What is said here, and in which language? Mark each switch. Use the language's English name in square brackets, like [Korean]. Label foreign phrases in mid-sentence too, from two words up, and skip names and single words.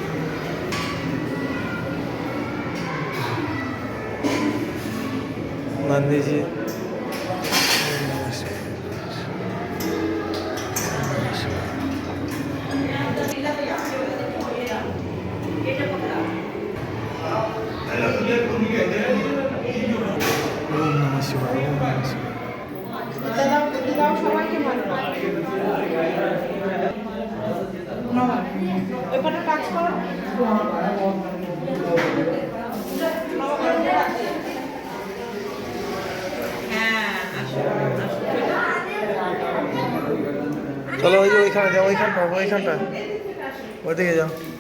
[Hindi] नंदी जी। [Sanskrit] ओम नमः शिवाय, ओम नमः शिवाय। [Bangla] সবাইকে ভালো এখানে কাজ করো। चलो ওইখানে যাও, ওইখানটা ওইদিকে যাও।